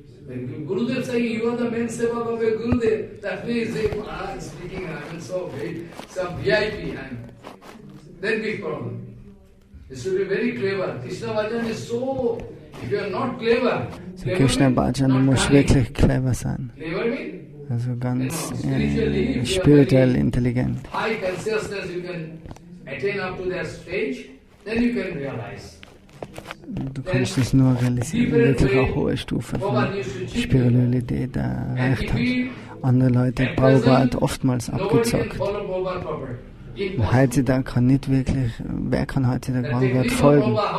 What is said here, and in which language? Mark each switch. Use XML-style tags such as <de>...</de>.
<en>When Gurudev saying you are the main sevak of a Gurudev, that means I'm speaking, I'm so big, some VIP, then big problem. You should be very clever. Krishna Bhajan is so, if you are not clever,</en> <de>Krishna Bhajan muss wirklich clever sein.</de> <en>Clever means?</en> <de>Also ganz spirituell intelligent.</de> <en>High consciousness you can attain up to that stage, then you can realize.</en> <de>Du kannst es nur realisieren, wirklich eine hohe Stufe von Spiritualität erreicht hat. Andere Leute, Prabhupada hat oftmals abgezockt. Und heutzutage kann nicht wirklich, wer kann heutzutage Prabhupada folgen?</de>